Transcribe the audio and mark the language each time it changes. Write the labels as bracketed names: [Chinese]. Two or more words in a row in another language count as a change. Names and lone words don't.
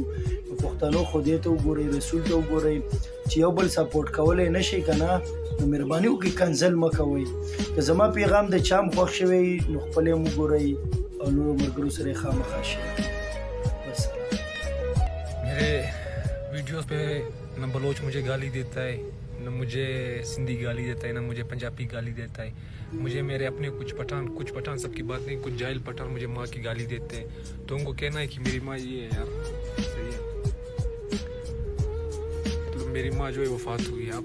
[Pashto] پښتنو خدای ته وګورئ، رسول ته وګورئ، چې یو بل سپورټ کولی نه شئ که نه، نو مهرباني وکړئ کنزل مه کوئ. که زما پیغام د چا هم خوښ شوی نو خپل یې هم وګورئ او نورو ملګرو سره یې خامخا شئ. والسلام. [Urdu] میرے ویڈیوز پہ نہ بلوچ مجھے گالی دیتا ہے، نہ مجھے سندھی گالی دیتا ہے، نہ مجھے پنجابی گالی دیتا ہے. مجھے میرے اپنے کچھ پٹھان سب کی بات نہیں، کچھ جاہل پٹھان مجھے ماں کی گالی دیتے ہیں. تو ان کو کہنا ہے کہ میری ماں یہ ہے یار، صحیح ہے، مطلب میری ماں جو ہے وفات ہوئی ہے.